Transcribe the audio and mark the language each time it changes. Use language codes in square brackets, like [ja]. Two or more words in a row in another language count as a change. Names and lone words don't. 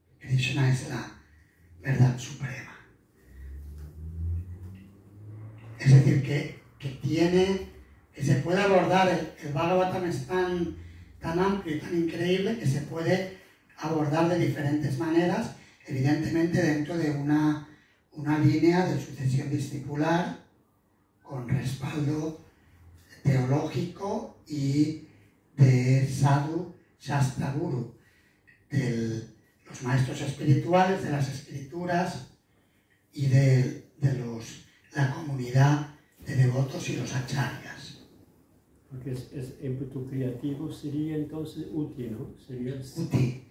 [es] Krishna es la verdad suprema. Es decir, que se puede abordar, el Bhagavatam es tan amplio y tan increíble que se puede abordar de diferentes maneras, evidentemente dentro de una línea de sucesión discipular con respaldo teológico y de [sa] साधु शास्त्र गुरु, [es] de los maestros espirituales, de las escrituras y de la comunidad de devotos y los acharyas. Porque es ímpetu creativo sería entonces Uti, ¿no? Uti.